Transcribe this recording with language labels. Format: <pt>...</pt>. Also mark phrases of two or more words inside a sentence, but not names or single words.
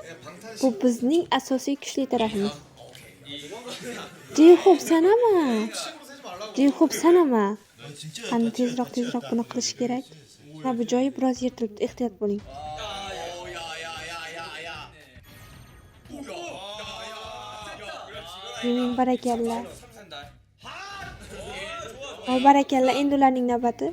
<uz>Bu bizning asosiy kuchli tarafimiz. J-Hope sanama. J-Hope sanama. Qani tezroq buni qilish kerak. Ha, bu joyi biroz yirtilibdi, ehtiyot bo'ling. Mening barakalla. Barakalla, endi ularning navbati.</uz>